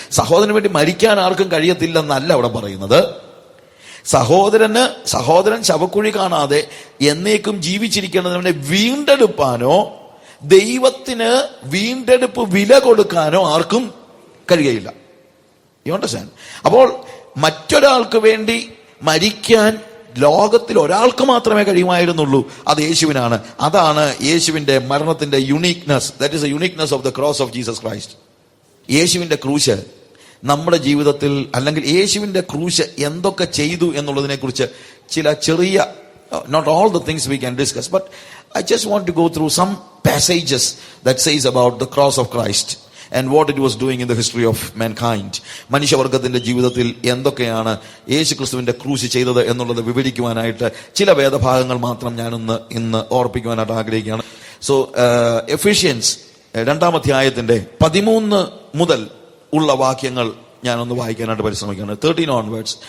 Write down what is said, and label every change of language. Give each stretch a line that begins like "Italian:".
Malayalam: സഹോദരന് വേണ്ടി മരിക്കാൻ ആർക്കും കഴിയത്തില്ലെന്നല്ല അവിടെ പറയുന്നത്. സഹോദരൻ ശവക്കുഴി കാണാതെ എന്നേക്കും ജീവിച്ചിരിക്കേണ്ടതിന് അവനെ വീണ്ടെടുപ്പാനോ ദൈവത്തിന് വീണ്ടെടുപ്പ് വില കൊടുക്കാനോ ആർക്കും കഴിയുകയില്ല.
English: You understand?
Malayalam: അപ്പോൾ മറ്റൊരാൾക്ക് വേണ്ടി മരിക്കാൻ ലോകത്തിൽ ഒരാൾക്ക് മാത്രമേ കഴിയുമായിരുന്നുള്ളൂ, അത് യേശുവിനാണ്. അതാണ് യേശുവിന്റെ മരണത്തിന്റെ uniqueness.
English: That is the uniqueness of the cross of Jesus Christ.
Malayalam: യേശുവിന്റെ ക്രൂശ് നമ്മുടെ ജീവിതത്തിൽ, അല്ലെങ്കിൽ യേശുവിന്റെ ക്രൂശ് എന്തൊക്കെ ചെയ്തു എന്നുള്ളതിനെ കുറിച്ച് ചില ചെറിയ,
English: not all the things we can discuss, but I just want to go through some passages that says about the cross of Christ and what it was doing in the history of mankind.
Malayalam: മനുഷ്യവർഗത്തിന്റെ ജീവിതത്തിൽ എന്തൊക്കെയാണ് യേശു ക്രിസ്തുവിന്റെ ക്രൂശ് ചെയ്തത് എന്നുള്ളത് വിവരിക്കുവാനായിട്ട് ചില വേദഭാഗങ്ങൾ മാത്രം ഞാനൊന്ന് ഇന്ന് ഓർപ്പിക്കുവാനായിട്ട് ആഗ്രഹിക്കുകയാണ്. സോ എഫീഷ്യൻസ് 2-ാം അധ്യായത്തിന്റെ 13 മുതൽ ഉള്ള വാക്യങ്ങൾ ഞാനൊന്ന് വായിക്കാനായിട്ട് പരിശ്രമിക്കുകയാണ്.
English: 13 onwards.